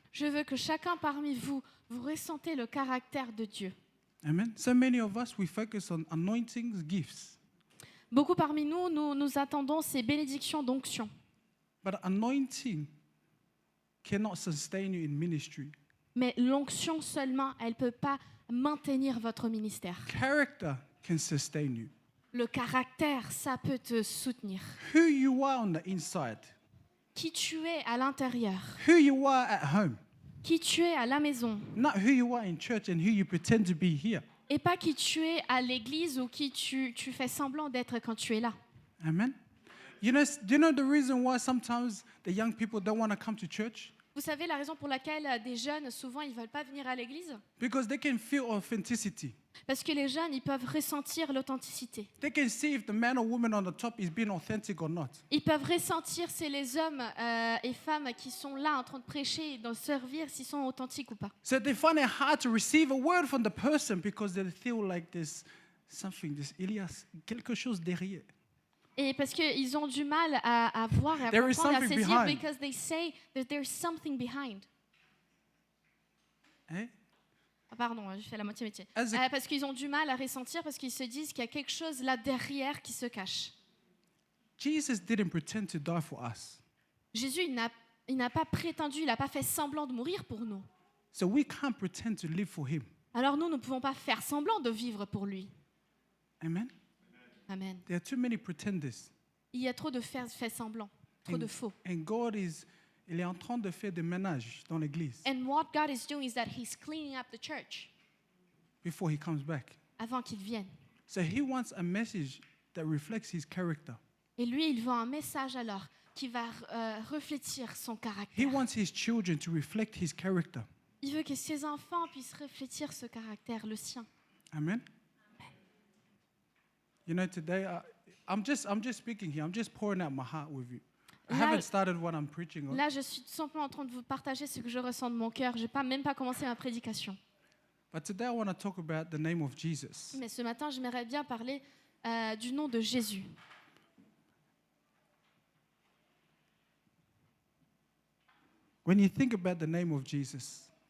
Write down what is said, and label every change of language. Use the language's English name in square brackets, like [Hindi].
[French] Je veux que chacun parmi vous, vous ressentez le caractère de Dieu. Amen. [English] So many of us, we focus on anointings, gifts. [French] Beaucoup parmi nous, nous attendons ces bénédictions d'onction. [English] But anointing cannot sustain you in ministry. [French] Mais l'onction seulement, elle ne peut pas maintenir votre ministère. [English] Character can sustain you. [French] Le caractère, ça peut te soutenir. [English] Who you are on the inside, [French] Qui tu es à l'intérieur, [English] who you are at home, [French] qui tu es à la maison, [English] not who you are in church and who you pretend to be here. [French] et pas qui tu es à l'église ou qui tu fais semblant d'être quand tu es là. Amen. [English] Do you know the reason why sometimes the young people don't want to come to church? [French] Vous savez la raison pour laquelle des jeunes, souvent, ils ne veulent pas venir à l'église? [English] Because they can feel authenticity. [French] Parce que les jeunes, ils peuvent ressentir l'authenticité. [English] They can see if the man or woman on the top is being authentic or not. [French] Ils peuvent ressentir si les hommes et femmes qui sont là en train de prêcher et de servir, s'ils sont authentiques ou pas. [English] So they find it hard to receive a word from the person because they feel like there's something, [French] il y a quelque chose derrière. Et parce qu'ils ont du mal à voir et à [English] There is [French] comprendre et à [English] something [French] saisir, [English] behind. because they say that there's something behind. Eh? [French] Ah, pardon, je fais la moitié métier. [English] As a- [French] Parce qu'ils ont du mal à ressentir, parce qu'ils se disent qu'il y a quelque chose là derrière qui se cache. [English] Jesus didn't pretend to die for us. [French] Jésus, il n'a pas prétendu, il n'a pas fait semblant de mourir pour nous. [English] So we can't pretend to live for him. [French] Alors nous ne pouvons pas faire semblant de vivre pour lui. Amen. Amen. [English] There are too many pretenders. [French] Il y a trop de fait semblant, trop de faux. [English] And God [French] il est en train de faire des ménages dans l'église [English] And what God is doing is that He's cleaning up the church before he comes back. [French] avant qu'il vienne. [English] So he wants a message that reflects his character. [French] Et lui, il veut un message alors qui va refléter son [English] He [French] caractère. [English] wants his children to reflect his character. [French] Il veut que ses enfants puissent refléter ce caractère, le sien. Amen. [English] You know, today I'm just speaking here. I'm just pouring out my heart with you. I [French] Là- [English] haven't started what I'm preaching on. [French] Là, je suis tout simplement en train de vous partager ce que je ressens de mon cœur. Je n'ai même pas commencé ma prédication. [English] But today I want to talk about the name of Jesus. [French] Mais ce matin, j'aimerais bien parler du nom de Jésus. [English] When you think about the name of Jesus,